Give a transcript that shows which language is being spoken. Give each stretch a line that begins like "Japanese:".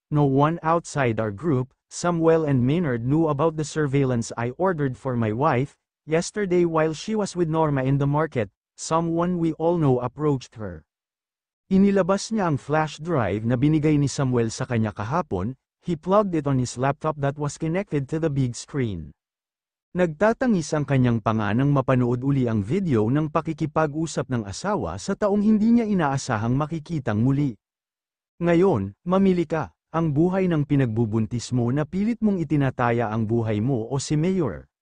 English: No one outside our group, Samuel and Maynard knew about the surveillance I ordered for my wife. Yesterday while she was with Norma in the market, someone we all know approached her.
Filipino: Inilabas niya ang flash drive na binigay ni Samuel sa kanya kahapon.
English: He plugged it on his laptop that was connected to the big screen.
Filipino: Nagtatangis ang kanyang panga nang mapanood uli ang video ng pakikipag-usap ng asawa sa taong hindi niya inaasahang makikitang muli. Ngayon, mamili ka, ang buhay ng pinagbubuntis mo na pilit mong itinataya ang buhay mo o si Mayor.